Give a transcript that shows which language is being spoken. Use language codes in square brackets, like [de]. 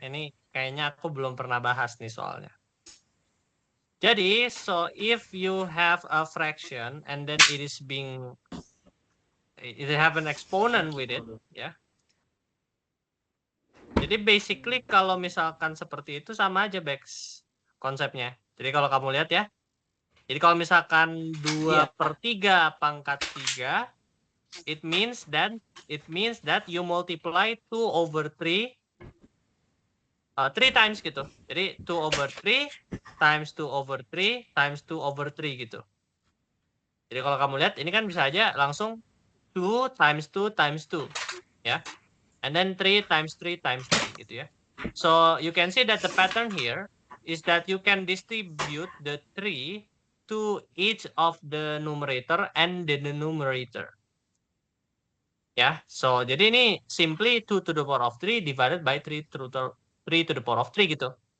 [id] Ini kayaknya aku belum pernah bahas nih soalnya. [en] Jadi, so if you have a fraction and then it have an exponent with it, ya. [id] Jadi basically kalau misalkan seperti itu sama aja Bex konsepnya. Jadi kalau kamu lihat ya. Jadi kalau misalkan 2/3 pangkat 3, [en] it means that you multiply 2/3 3 times gitu. [id] Jadi 2/3 times 2/3 times 2/3 gitu. Jadi kalau kamu lihat ini kan bisa aja langsung 2 times 2 times 2 ya. [en] And then 3 times 3 times 3 gitu ya. So you can see that the pattern here is that you can distribute the 3 to each of the numerator and the denominator. Ya, so jadi ini simply 2 to the power of 3 divided by 3 to the power of 3 gitu.